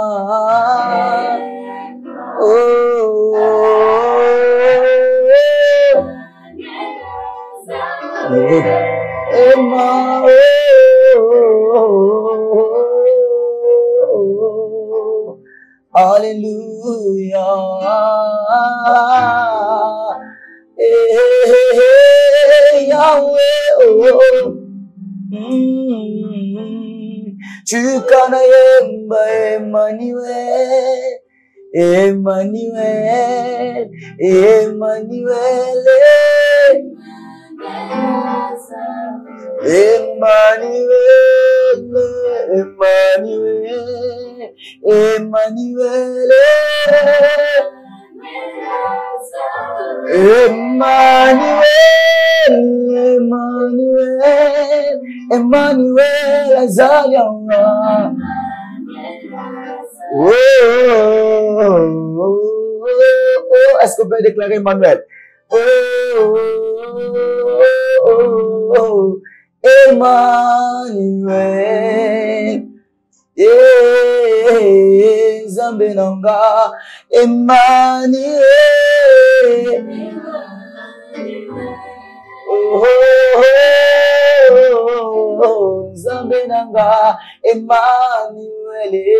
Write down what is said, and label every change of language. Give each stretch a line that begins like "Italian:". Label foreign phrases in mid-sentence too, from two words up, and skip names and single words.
French: Emma, hallelujah, Yahweh, tu connais Emmanuel, Emmanuel, Emmanuel. Emmanuel, Emmanuel, Emmanuel, Emmanuel, Emmanuel, Azalia. Est-ce qu'on peut déclarer Emmanuel?
Lingala: Emmanuel, Zambenanga, Emmanuel, Nzambe nanga Emmanuel.